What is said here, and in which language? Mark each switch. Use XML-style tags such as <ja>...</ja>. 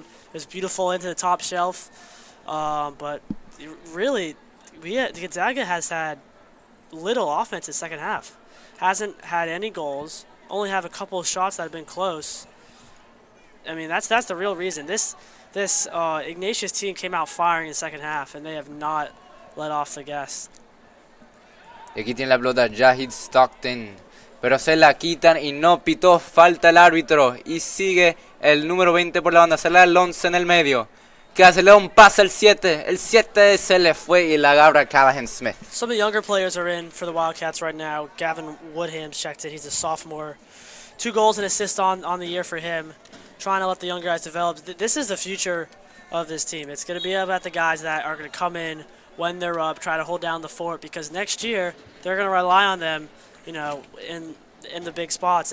<en>It was beautiful into the top shelf. But really, Gonzaga has had little offense in the second half. Hasn't had any goals. Only have a couple of shots that have been close. I mean, that's the real reason. This Ignatius team came out firing in the second half, and they have not let off the gas.</en> <es>Y aquí tiene la pelota Jahid Stockton, pero se la quitan y no pitó falta el árbitro. Y sigue el número 20 por la banda, se le da el 11 en el medio. Que hace, le da un pase al 7. El 7 se le fue y la agarra Callahan Smith.</es> <en>Some of the younger players are in for the Wildcats right now. Gavin Woodham's checked in. He's a sophomore. 2 goals and assists on the year for him. Trying to let the young guys develop. This is the future of this team. It's going to be about the guys that are going to come in when they're up, try to hold down the fort, because next year they're going to rely on them, in the big spots.</en>